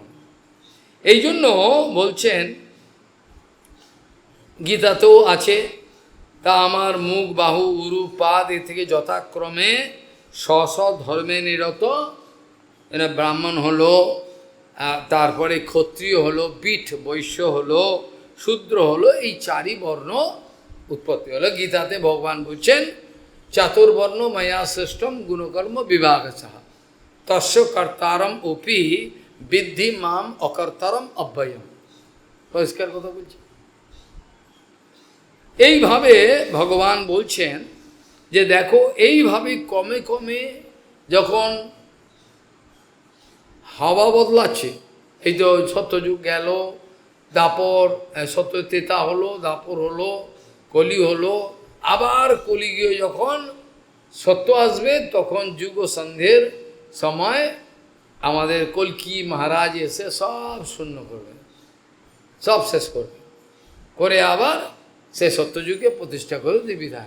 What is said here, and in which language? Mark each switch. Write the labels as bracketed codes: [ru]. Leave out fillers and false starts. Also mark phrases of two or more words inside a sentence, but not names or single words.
[bn] এই জন্য বলছেন, গীতাতেও আছে, তা আমার মুখ, বাহু, উরু, পাদ এ থেকে যথাক্রমে স্ব ধর্মে নিরত এরা ব্রাহ্মণ হলো, তারপরে ক্ষত্রিয় হলো, বীঠ বৈশ্য হলো, শূদ্র হলো, এই চারি বর্ণ উৎপত্তি হলো। গীতাতে ভগবান বলছেন, [sa] চাতুর্বর্ণ ময়া শ্রেষ্ঠম গুণকর্ম বিভাগ সাহা তস্য কর্তারম অপি বিদ্ধি মাম অকর্তারম অব্যয়ম। [bn] পরিষ্কার কথা বলছি। এইভাবে ভগবান বলছেন যে দেখো, এইভাবে কমে কমে যখন হাওয়া বদলাচ্ছে, এই তো সত্যযুগ গেল, দাপর সত্য ত্রেতা হলো, দাপর হলো, কলি হলো, আবার কলিগীয় যখন সত্য আসবে তখন যুগ সন্ধ্যের সময় আমাদের কল্কি মহারাজ এসে সব শূন্য করবে, সব শেষ করবে, করে আবার সে সত্যযুগে প্রতিষ্ঠা করে দেবী ধান।